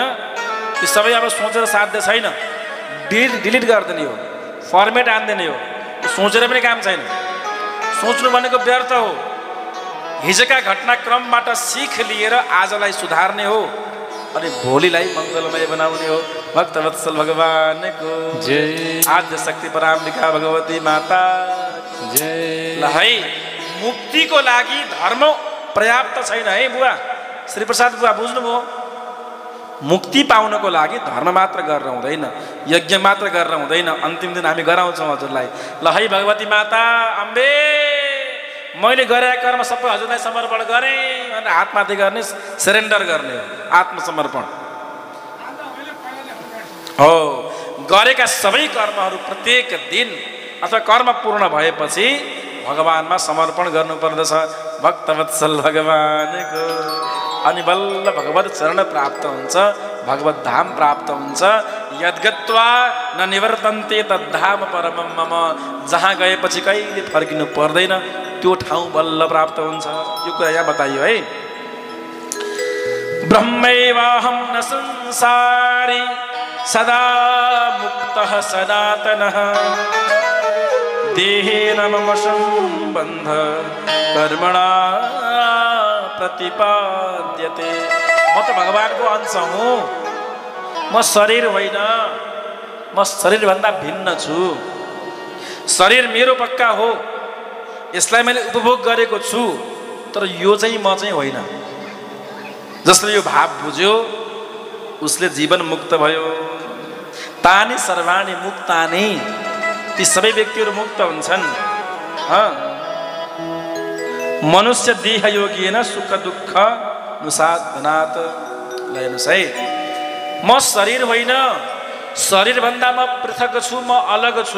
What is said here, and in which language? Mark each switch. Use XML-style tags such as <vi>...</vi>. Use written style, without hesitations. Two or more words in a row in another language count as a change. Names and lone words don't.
<ne>त्यो सबै अब सोचेर साध्य छैन। डिलिट गरिदिने हो, फर्मेट हानिदिने हो। सोचेर पनि काम छैन। सोच्नु भनेको व्यर्थ हो। हिजोका घटनाक्रमबाट सिख लिएर आजलाई सुधार्ने हो अनि भोलिलाई मङ्गलमय बनाउने हो। भक्तवत्सल भगवानको जय। आद्य शक्ति पराम्बिका भगवती माता जय। ल है, मुक्तिको लागि धर्म पर्याप्त छैन है बुवा, श्रीप्रसाद बुवा बुझ्नुभयो? मुक्ति पाउनको लागि धर्म मात्र गरेर हुँदैन, यज्ञ मात्र गरेर हुँदैन। अन्तिम दिन हामी गराउँछौँ हजुरलाई। ल है भगवती माता अम्बे, मैले गरेका कर्म सबै हजुरलाई समर्पण गरेँ भनेर हातमाथि गर्ने, सरेन्डर गर्ने हो, आत्मसमर्पण हो। गरेका सबै कर्महरू प्रत्येक दिन अथवा कर्म पूर्ण भएपछि भगवानमा समर्पण गर्नुपर्दछ। भक्तवत्सल भगवानको अनि बल्ल भगवत चरण प्राप्त हुन्छ, भगवत धाम प्राप्त हुन्छ।</ne> <sa>यद्गत्वा न निवर्तन्ते तद्धाम परमं मम,</sa> <ne>जहाँ गएपछि कहिले फर्किनु पर्दैन त्यो ठाउँ बल्ल प्राप्त हुन्छ। यो कुरा यहाँ बताइयो है।</ne> <sa>ब्रह्मैवाहं न संसारी सदा मुक्तः सनातनः, देहेन मम सम्बन्ध कर्मणा प्रतिपाद्यते।</sa> <ne>म त भगवानको अंश हुँ, म शरीर होइन, म शरीरभन्दा भिन्न छु। शरीर मेरो पक्का हो, यसलाई मैले उपभोग गरेको छु, तर यो चाहिँ म चाहिँ होइन। जसले यो भाव बुझ्यो उसले जीवन मुक्त भयो।</ne> <sa>तानि सर्वाणि मुक्तानि,</sa> <ne>ती सबै व्यक्तिहरू मुक्त हुन्छन्।</ne> <sa>मनुष्य देह योगिएन सुख दुःख नुसाधनात्।</sa> <ne>हेर्नुहोस् है, म शरीर होइन, शरीरभन्दा म पृथक छु, म अलग छु।</ne>